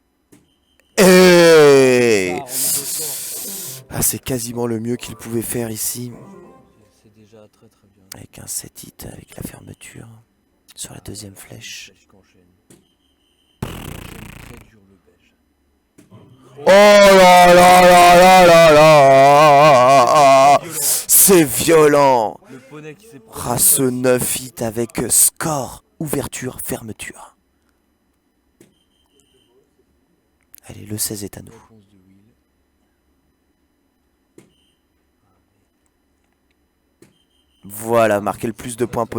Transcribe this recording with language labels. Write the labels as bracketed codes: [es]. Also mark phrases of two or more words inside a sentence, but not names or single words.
[fr] Et ah, c'est quasiment le mieux qu'il pouvait faire ici. C'est déjà très très bien. Avec un 7 hit avec la fermeture sur la deuxième flèche. Belge qui enchaîne. Très dur le belge. Oh là là là là là là. C'est violent. Le poney qui s'est Ah, ce 9 hit avec score, ouverture, fermeture. Allez, le 16 est à nous. réponse de Will. Voilà, marquer le plus de points possible.